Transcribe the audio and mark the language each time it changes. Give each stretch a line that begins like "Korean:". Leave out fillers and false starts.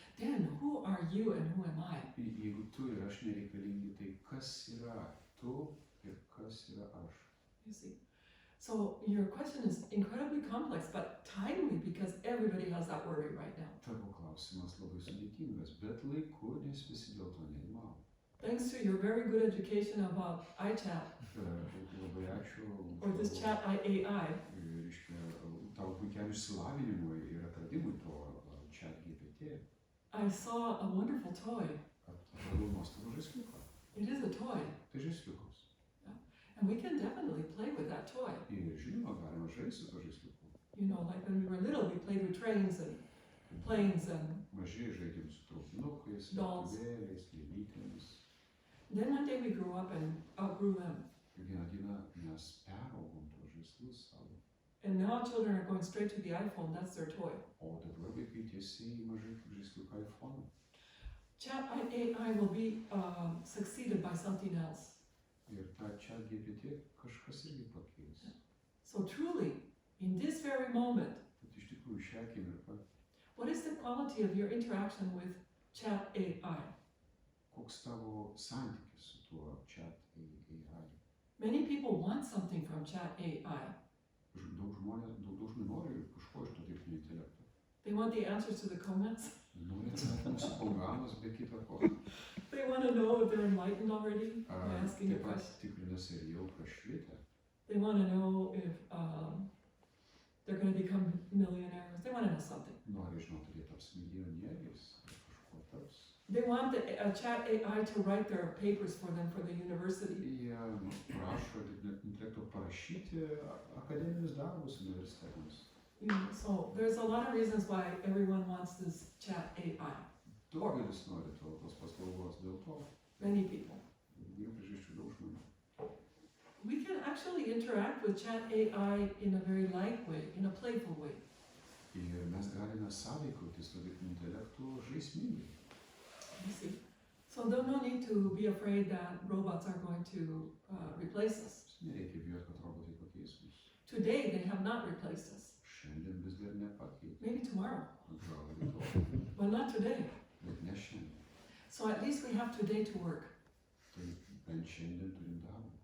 English: Then who are you and who am I?
Lithuanian: Jeigu tu ir aš nereikalingi, tai kas yra tu ir kas yra aš?
English: You see, so your question is incredibly complex, but timely because everybody has that worry right now.
Lithuanian: Tavo klausimas labai sudėtingas, bet laiku, nes visi dėl to nerimauja.
English: Thanks to your very good education about iChat
Lithuanian: Labai ačiū
English: or this chat AI,
Lithuanian: reiškia, tavo puikiam išsilavinimui ir atradimui to chat GPT.
English: I saw a wonderful toy.
Lithuanian: Atradau nuostabų žaisliuką.
English: It is a toy,
Lithuanian: Tai žaisliukas.
English: and we can definitely play with that toy.
Lithuanian: Ir žinoma, galima žaisti su to žaisliuku.
English: You know, like when we were little, we played with trains and planes, and
Lithuanian: Mažiai žaidėm su traukinukais,
English: Dolls.
Lithuanian: lėktuvėliais, lėlytėmis.
English: then one day we grew up and outgrew them.
Lithuanian: Ir vieną dieną mes peraugom tuos žaislus savo.
English: And now children are going straight to the iPhone, that's their toy.
Lithuanian: O dabar vaikai tiesiai į mažai žaisliuką iPhone.
English: Chat AI will be succeeded by something else.
Lithuanian: Ir tą chat GPT kažkas irgi pakeis.
English: So truly, in this very moment,
Lithuanian: Bet iš tikrųjų šią akimirką,
English: what is the quality of your interaction with Chat AI?
Lithuanian: koks tavo santykis su tuo chat AI?
English: Many people want something from Chat AI.
Lithuanian: Daug žmonių nori kažko iš to dirbtinio intelekto.
English: They want the answers to the comments.
Lithuanian: Nori atsakymus į programas, be kita ko.
English: They want to know if they're enlightened already by asking a
Lithuanian: Taip pat
English: question.
Lithuanian: tikrinasi ir jau prašvitę.
English: They want to know if they're going to become millionaires. They want to know something.
Lithuanian: Nori žinoti, ar jie taps milijonieriais, ar kažko taps.
English: They want the Chat AI to write their papers for them for the university.
Lithuanian: Jie prašo dirbtinio intelekto parašyti akademinius darbus universitetams.
English: You know, so there's a lot of reasons why everyone wants this Chat AI.
Lithuanian: Daugelis nori tos paslaugos dėl to.
English: Many people.
Lithuanian: Yra priežasčių daug žmonių.
English: We can actually interact with Chat AI in a very light way, in a playful way.
Lithuanian: Ir mes galime sąveikauti su dirbtiniu intelektu žaismingai.
English: You see? So there's no need to be afraid that robots are going to replace us.
Lithuanian: Nereikia bijoti, kad robotai pakeis mus.
English: Today they have not replaced us.
Lithuanian: Šiandien vis dar nepakeitė.
English: Maybe tomorrow,
Lithuanian: Gal rytoj,
English: but not today.
Lithuanian: bet ne šiandien.
English: So at least we have today to work.
Lithuanian: Tai bent šiandien turim darbą.